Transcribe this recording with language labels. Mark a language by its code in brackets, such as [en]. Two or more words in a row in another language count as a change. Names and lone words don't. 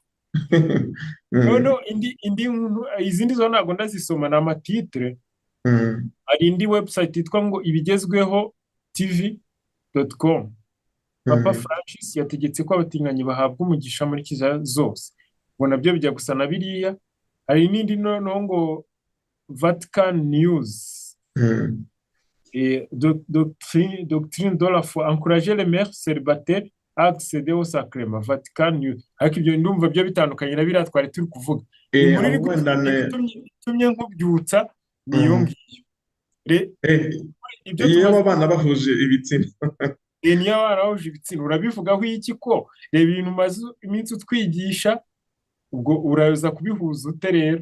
[rw] Noneho izindi zo ntabwo ndazisoma, ni amatitire. Hari indi website yitwa ngo ibigezweho tv.com. Papa Francis yategetse ko abatinganyi bahabwa umugisha muri Kiliziya zose. Ngo nabyo bijya gusa na biriya. Hari n'indi noneho ngo Vatican News. [fr] Doctrine de la foi, encourager les mères célibataires à accéder au sacrement. Vatican News. [rw] Ariko ibyo ndumva byo bitandukanye na biriya twari turi kuvuga. Itumye nkubyutsa niyo ngiyo. Iyo abana bahuje ibitsina. niyo abana bahuje ibitsina urabivugaho iki ko reba ibintu umaze iminsi utwigisha, ubwo uraza kubihuza ute rero?